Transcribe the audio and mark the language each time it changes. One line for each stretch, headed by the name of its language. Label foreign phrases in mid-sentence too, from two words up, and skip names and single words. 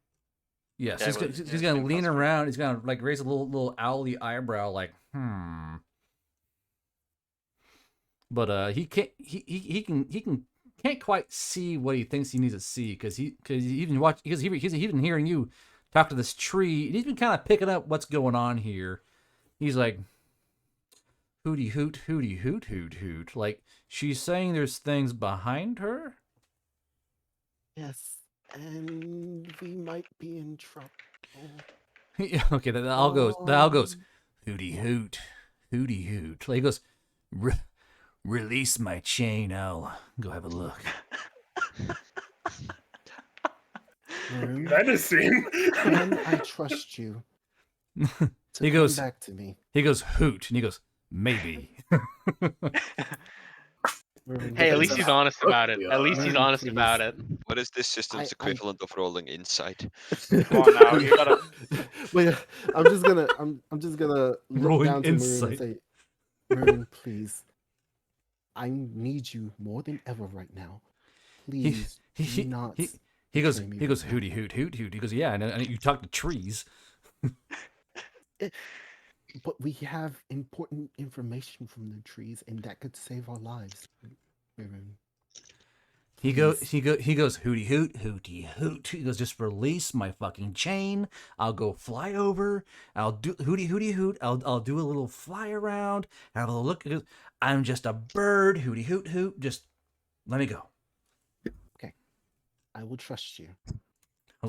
English: Yes, yeah, so he's gonna lean around. He's gonna like raise a little owly eyebrow, like But he can't can't quite see what he thinks he needs to see because he's even hearing you talk to this tree. He's been kind of picking up what's going on here. He's like, hooty hoot, hooty hoot, hoot hoot. Like she's saying there's things behind her. Yes, and we might be in trouble. Yeah, okay, that all goes, hooty hoot, hooty hoot. Like he goes, release my chain. I'll go have a look. That is scene. Can I trust you? He goes back to me. He goes hoot, and he goes, Maybe. Mervin, Hey, at Depends least on he's how honest crooked about it. we At least are. he's Mervin, honest please. about it. What is this system's I equivalent of rolling insight? Come on now, you gotta. Wait, I'm just gonna look Rolling down to Maroon and insight. say, Maroon, please. I need you more than ever right now. He Please he do he not he goes betray me he goes right now. hooty hoot hoot hoot. He goes, yeah, and you talk to trees. But we have important information from the trees, and that could save our lives. Maroon. He goes Please. he goes hooty hoot hooty hoot. He goes, just release my fucking chain. I'll go fly over. I'll do hooty hooty hoot. I'll do a little fly around. Have a little look. He goes, I'm just a bird. Hooty hoot hoot. Just let me go. Okay. I will trust you. Oh,